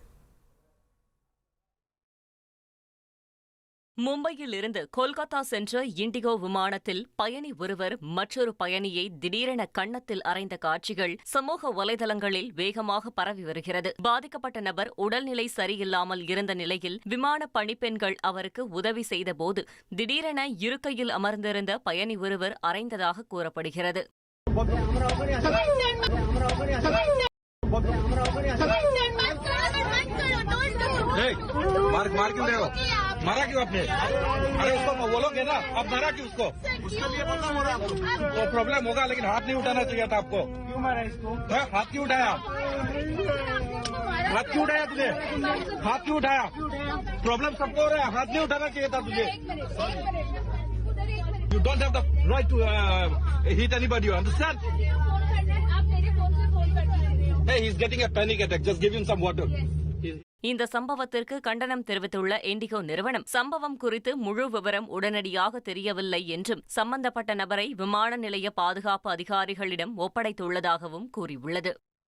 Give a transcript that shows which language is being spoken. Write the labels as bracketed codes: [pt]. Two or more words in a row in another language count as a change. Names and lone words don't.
[ta] மும்பையில் இருந்து கொல்கத்தா சென்ற இண்டிகோ விமானத்தில் பயணி ஒருவர் மற்றொரு பயணியை திடீரென கன்னத்தில் அறைந்த காட்சிகள் சமூக வலைதளங்களில் வேகமாக பரவி வருகிறது. பாதிக்கப்பட்ட நபர் உடல்நிலை சரியில்லாமல் இருந்த நிலையில் விமான பணிப்பெண்கள் அவருக்கு உதவி செய்தபோது திடீரென இருக்கையில் அமர்ந்திருந்த பயணி ஒருவர் அறைந்ததாக கூறப்படுகிறது. [hi] मारा क्यों आपने? अरे उसको बोलोगे ना, आप मारा क्यों उसको? तो प्रॉब्लम होगा, लेकिन हाथ नहीं उठाना चाहिए था आपको. क्यों मारा इसको? हाथ क्यों उठाया? हाथ क्यों उठाया तुझे? हाथ क्यों उठाया? प्रॉब्लम सबको हो रहा है, हाथ नहीं उठाना चाहिए था तुझे. [en] You don't have the right to hit anybody. You understand? Hey, he's getting a panic attack. Just give him some water. [ta] இந்த சம்பவத்திற்கு கண்டனம் தெரிவித்துள்ள இண்டிகோ நிறுவனம் சம்பவம் குறித்து முழு விவரம் உடனடியாக தெரியவில்லை என்றும் சம்பந்தப்பட்ட நபரை விமான நிலைய பாதுகாப்பு அதிகாரிகளிடம் ஒப்படைத்துள்ளதாகவும் கூறியுள்ளது.